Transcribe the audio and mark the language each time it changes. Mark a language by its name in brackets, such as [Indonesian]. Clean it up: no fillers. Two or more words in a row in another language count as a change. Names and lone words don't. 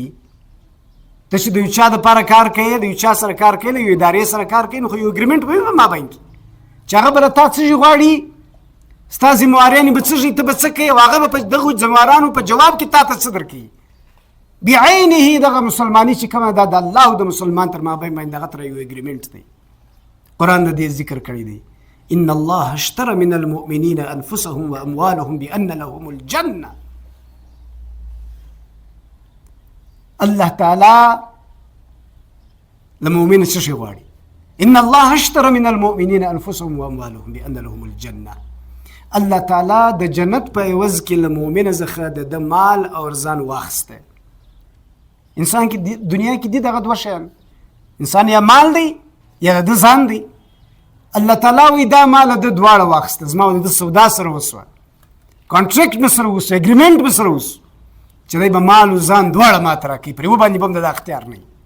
[Pashto] ته چې د یو چا دپاره کار کوي د یو چا سره کار کوي د یو ادارې سره کار کوي نو خو یو اګریمنټ به وي په مابین کې چې هغه به له تا څه شي غواړي ستا ذموارانې به څه شي ته به څه کوې او هغه به په دغو ذموارانو په جواب کې تا ته څه درکوي بعینه دغه مسلماني چې کومه دا د الله او د مسلمان تر مابین باندې دغه تر یو اګریمنټ دی قرآن د دې ذکر کړی دی [Arabic] ان الله اشترى من المؤمنین انفسهم واموالهم بان لهم الجنه [Pashto] الله تعالی لمؤمن څه شي غواړي [Arabic] ان الله اشترى من المؤمنین انفسهم واموالهم بان لهم الجنه [Pashto] الله تعالی د جنت په عوض کې لمؤمن څخه د مال او ځان واخسته انسان کې دنیا کې دغه دوه شیان انسان یا مال دی یا د ځان دی الله تعالی وی دا مال د دواړه واخسته زما د سودا سره وسوه کانټریکټ مې سره وسوه اګریمنټ مې سره وسوه چې دی به مال او ځان دواړه ماته راکوي پرې وباندې به هم د اختیار نه